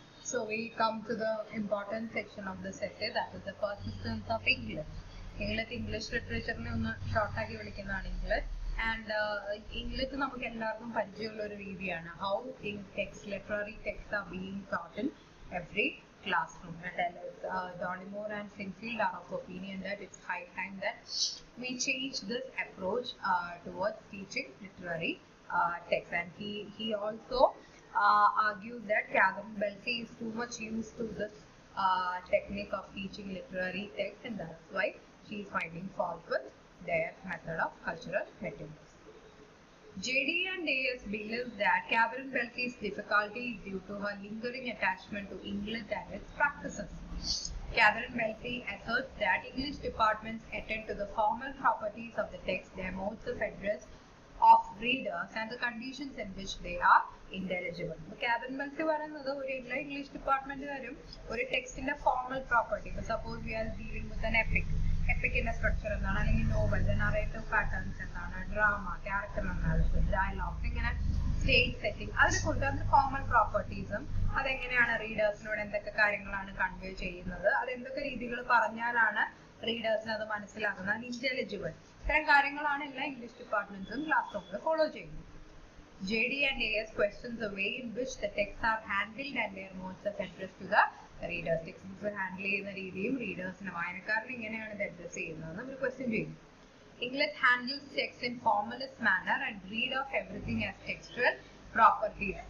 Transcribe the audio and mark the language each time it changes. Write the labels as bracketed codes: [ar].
[en] So we come to the important section of the essay, that is the persistence of English. [ml] English literature ഒന്ന് ഷോർട്ടാക്കി വിളിക്കുന്നതാണ് English. [en] And English [ml] നമുക്ക് എല്ലാവർക്കും പരിചയമുള്ള ഒരു രീതിയാണ് [en] how literary texts are being taught in every classroom. And Donimore and Sinfield are of opinion that it's high time that we change this approach towards teaching literary text. And he also argued that Catherine Belsey is too much used to this technique of teaching literary text, and that's why she is finding fault with their method of cultural materialism. JD and AS believes that Catherine Belsey's difficulty is due to her lingering attachment to English and its practices. Catherine Belsey asserts that English departments attend to the formal properties of the text, their modes of address of readers, and the conditions in which they are intelligible. [ml] Catherine Belsey പറയുന്നത് ഒരു English department വരും ഒരു ടെക്സ്റ്റിന്റെ formal property. [en] suppose we are dealing with an epic, [ml] എപ്പിക്കിന്റെ structure എന്താണ്, അല്ലെങ്കിൽ novel, narrative patterns എന്താണ്, drama, character analysis, dialogues, ഇങ്ങനെ stage setting, അതിനെ കുറിച്ച് അതിന്റെ ഫോർമൽ പ്രോപ്പർട്ടീസും അതെങ്ങനെയാണ് റീഡേഴ്സിനോട് എന്തൊക്കെ കാര്യങ്ങളാണ് കൺവേ ചെയ്യുന്നത്, അതെന്തൊക്കെ രീതികൾ പറഞ്ഞാലാണ് റീഡേഴ്സിന് അത് മനസ്സിലാക്കുന്നത്, ഇന്റലിജിബിൾ, ഇത്തരം കാര്യങ്ങളാണ് എല്ലാ ഇംഗ്ലീഷ് ഡിപ്പാർട്ട്മെന്റ്സും ക്ലാസ് റൂമിൽ ഫോളോ ചെയ്യുന്നത്. [en] JD and AS questions the way in which the texts are handled and their modes of address to the readers. [ml] Texts handle ചെയ്യുന്ന രീതിയും റീഡേഴ്സിന് വായനക്കാരന് എങ്ങനെയാണ് ഇത് അഡ്രസ് ചെയ്യുന്നതെന്ന് ഒരു ക്വസ്റ്റ്യൻ ചെയ്യും. [en] English handles text in formalist manner and read of everything as textual properties.